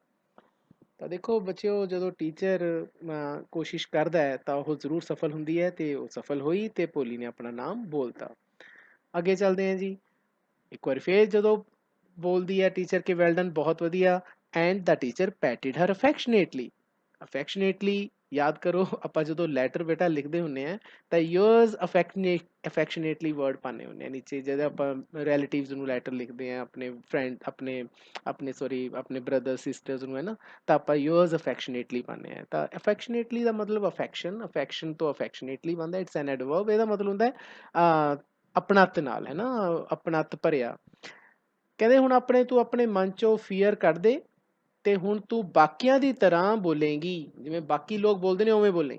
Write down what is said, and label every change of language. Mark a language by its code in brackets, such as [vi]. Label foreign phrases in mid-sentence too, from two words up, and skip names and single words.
[pa] ਤਾਂ ਦੇਖੋ ਬੱਚਿਓ, ਜਦੋਂ ਟੀਚਰ ਕੋਸ਼ਿਸ਼ ਕਰਦਾ ਹੈ ਤਾਂ ਉਹ ਜ਼ਰੂਰ ਸਫਲ ਹੁੰਦੀ ਹੈ ਤੇ ਉਹ ਸਫਲ ਹੋਈ ਤੇ ਭੋਲੀ ਨੇ ਆਪਣਾ ਨਾਮ ਬੋਲਤਾ। ਅੱਗੇ ਚੱਲਦੇ ਹਾਂ ਜੀ। ਇੱਕ ਵਾਰ ਫੇਰ ਜਦੋਂ ਬੋਲਦੀ ਹੈ ਟੀਚਰ ਕਿ [en] well done, [pa] ਬਹੁਤ ਵਧੀਆ। [en] and the teacher patted her affectionately. [pa] ਅਫੈਕਸ਼ਨੇਟਲੀ याद करो ਆਪਾਂ ਜਦੋਂ ਲੈਟਰ ਬੇਟਾ ਲਿਖਦੇ ਹੁੰਨੇ ਆ ਤਾਂ [en] yours affectionately word [pa] ਪਾਉਂਦੇ ਹੁੰਨੇ ਆ ਨੀਚੇ, ਜਦੋਂ ਆਪਾਂ ਰਿਲੇਟਿਵਸ ਨੂੰ ਲੈਟਰ ਲਿਖਦੇ ਆ, ਆਪਣੇ ਫਰੈਂਡ ਆਪਣੇ ਸੌਰੀ ਆਪਣੇ [en] brother sisters [pa] ਨੂੰ, ਹੈ ਨਾ, ਤਾਂ ਆਪਾਂ [en] yours affectionately [pa] ਪਾਉਂਦੇ ਆ। ਤਾਂ affectionately ਦਾ ਮਤਲਬ ਅਫੈਕਸ਼ਨ ਤੋਂ affectionately ਬਣਦਾ, [en] it's an adverb. [pa] ਇਹਦਾ ਮਤਲਬ ਹੁੰਦਾ ਹੈ ਆਪਣੱਤ ਨਾਲ, ਹੈ ਨਾ, ਆਪਣੱਤ ਭਰਿਆ। ਕਹਿੰਦੇ ਹੁਣ ਤੂੰ ਆਪਣੇ ਮਨ ਚੋਂ ਫੀਅਰ ਕੱਢ ਦੇ ਤੇ ਹੁਣ ਤੂੰ ਬਾਕੀਆਂ ਦੀ ਤਰ੍ਹਾਂ ਬੋਲੇਂਗੀ, ਜਿਵੇਂ ਬਾਕੀ ਲੋਕ ਬੋਲਦੇ ਨੇ ਉਵੇਂ ਬੋਲੇਂਗੀ।